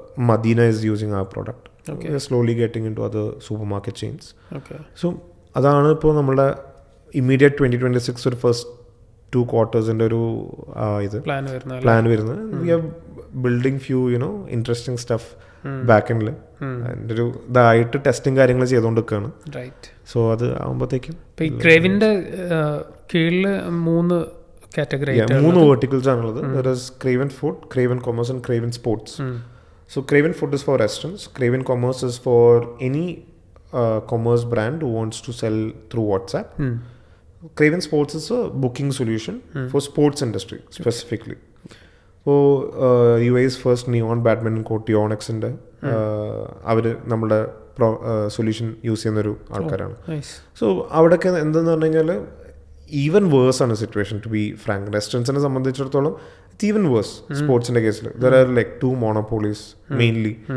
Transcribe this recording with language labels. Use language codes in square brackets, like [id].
[en] Madina is using our product. We are slowly getting into other supermarket chains. [ml] So അതാണ് ഇപ്പോൾ നമ്മുടെ immediate 2026 ഒരു first 2 quartersൻ്റെ ഒരു ഇത് പ്ലാൻ വരുന്നത്. [en] We are building few interesting stuff back എൻഡിൽ. [ml] അതിൻ്റെ ഒരു ഇതായിട്ട് ടെസ്റ്റിംഗ് കാര്യങ്ങൾ ചെയ്തുകൊണ്ടിരിക്കുകയാണ്. സോ അത് ആകുമ്പോഴത്തേക്കും ക്രേവിൻ്റെ കീഴിൽ 3 verticals ആണുള്ളത്. [en] There is Craven Food, Craven Commerce and Craven Sports. So Craven Food is for restaurants. Craven Commerce is for any commerce brand who wants to sell through WhatsApp. Craven Sports is a booking solution for sports industry specifically. So UAE's first neon badminton court [ml] Yonex-ന്റെ അവർ നമ്മുടെ solution use ചെയ്യുന്നൊരു ആൾക്കാരാണ്. So അവിടെയൊക്കെ എന്തെന്ന് പറഞ്ഞു കഴിഞ്ഞാൽ [en] even worse [ml] ആണ് situation, [en] To be frank. [ml] റെസ്റ്റോറൻറ്റ്സിനെ സംബന്ധിച്ചിടത്തോളം [en] It's even worse. [ml] സ്പോർട്സിൻ്റെ കേസിൽ [en] there are like 2 monopolies [ml] mainly.